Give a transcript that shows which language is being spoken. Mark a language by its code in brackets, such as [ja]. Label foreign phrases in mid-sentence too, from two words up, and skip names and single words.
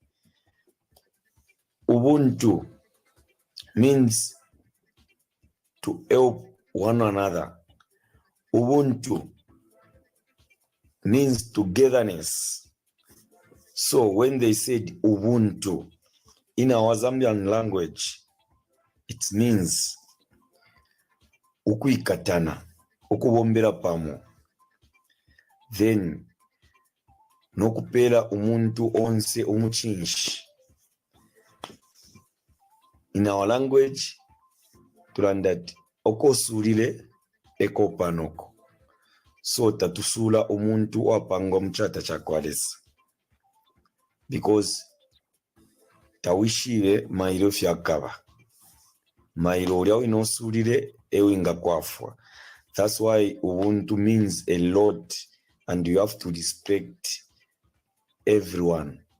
[en] Ubuntu means to help one another. Ubuntu means togetherness. So when they said Ubuntu in our Zambian language, it means [bem] ukuikatana, ukubombera pamo. Then nokupera umuntu onse umuchinshi. [en] In our language, to learn that [bem] okosulile ekopanoko. So tatusula umuntu wapango mchata chakwalesa. Because tawishire mailo fyakaba. Mailo uliao inosulile ewinga kwafwa. [en] That's why Ubuntu means a lot and you have to respect everyone.